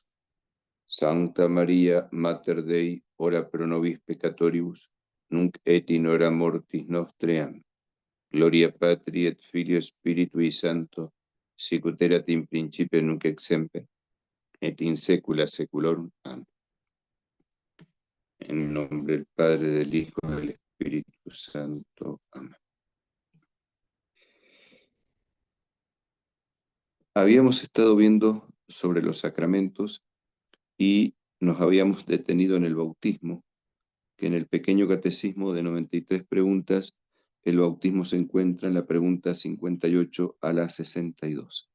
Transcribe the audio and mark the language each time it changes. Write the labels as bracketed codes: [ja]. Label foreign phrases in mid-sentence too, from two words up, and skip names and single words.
[la] Sancta María, Mater Dei, ora pro nobis peccatoribus, nunc et in hora mortis nostre. Amén. Gloria Patri et Filio Spiritui Sancto, sicut erat in principio nunc et semper, et in saecula saeculorum. Amén. [es] En nombre del Padre, del Hijo y del Espíritu Santo. Amén. Habíamos estado viendo sobre los sacramentos y nos habíamos detenido en el bautismo, que en el pequeño catecismo de 93 preguntas, el bautismo se encuentra en la pregunta 58 a la 62.